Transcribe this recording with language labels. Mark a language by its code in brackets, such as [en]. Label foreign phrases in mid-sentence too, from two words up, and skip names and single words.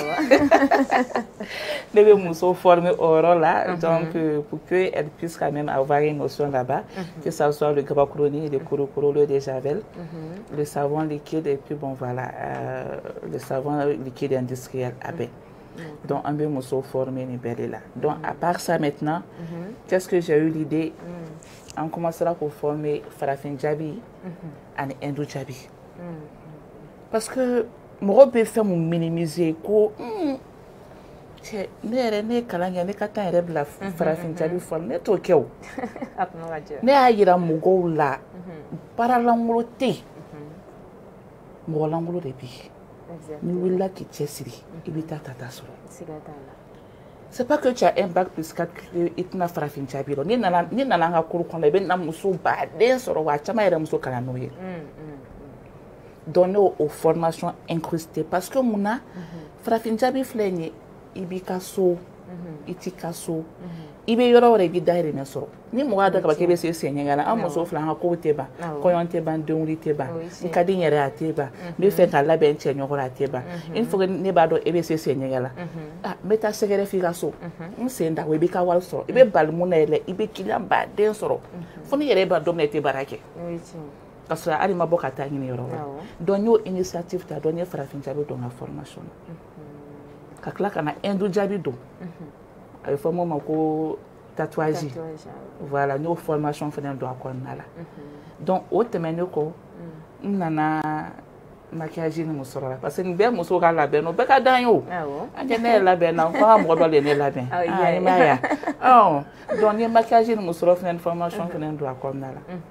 [fr] Les gens sont formés au rôle là, donc pour qu'elles puissent quand même avoir une notion là-bas, que ce soit le grabacroni, le kurukuru, le déjavel, le savon liquide et puis bon voilà, le savon liquide industriel AB. Donc, un peu muso formé ni belle là. Donc, à part ça maintenant, qu'est-ce que j'ai eu l'idée? On commencera pour former Farafin Djabi et Indou Djabi. Parce que moi, je peux minimiser [bm] ko ne yɛrɛ ne kalan kɛ ne ka taa yɛrɛ bila farafin jabi fɔlɔ ne t'o kɛ o ne y'a yira mɔgɔw la baaralankolon tɛ yen mɔgɔ lankolon de bɛ yen n'i wulila k'i cɛsiri i bɛ taa ta sɔrɔ [fr] c'est pas que tu as un bac plus 4 [bm] i tɛna farafin jabi dɔn n'i nana an ka kuru kɔnɔ i bɛ na muso baden sɔrɔ wa a caman yɛrɛ muso kalan n'o ye donc ne y'o [fr] formation incrustée parce que [bm] mun na farafin jabi filɛ nin ye i b'i ka so i t'i ka so i bɛ yɔrɔ wɛrɛ i b'i dahirimɛ sɔrɔ ni mɔgɔ y'a dɔn ka ban k'e bɛ se sen ɲɛgɛn na an muso fila an ka kow tɛ ban kɔɲɔ tɛ ban denwuli tɛ ban n ka di n yɛrɛ a tɛ ban n bɛ fɛ ka labɛn n cɛ ɲɔgɔn a tɛ ban [fr] une fois que [bm] ne b'a dɔn e bɛ se sen ɲɛgɛn la n bɛ taa sɛgɛrɛ f'i ka so n sen da o i b'i ka wari sɔrɔ i bɛ bali mun na yɛrɛ i bɛ kiliyan baden sɔrɔ fo ni yɛrɛ b'a dɔn min na i tɛ baara kɛ ka sɔrɔ hali ma bɔ ka taa ɲini yɔrɔ wɛrɛ donc n y'o initiative ta donc n ye farafin jabi don n ka formation na ka tila ka na Indou Djabi don a bɛ fɔ min ma ko [fr] tatouage voilà [bm] n y'o formation fana don a kɔnɔna la donc o tɛmɛnen kɔ n nana maquillage ni mun sɔrɔ la [fr] parce que [bm] nin bɛɛ musow ka labɛn o bɛɛ ka d'an ye o an tɛ ne yɛrɛ labɛn na n ko an ka mɔgɔ dɔ de ye ne labɛn i m'a ye wa donc n ye maquillage ni mun sɔrɔ fana ni formation fana don a kɔnɔna la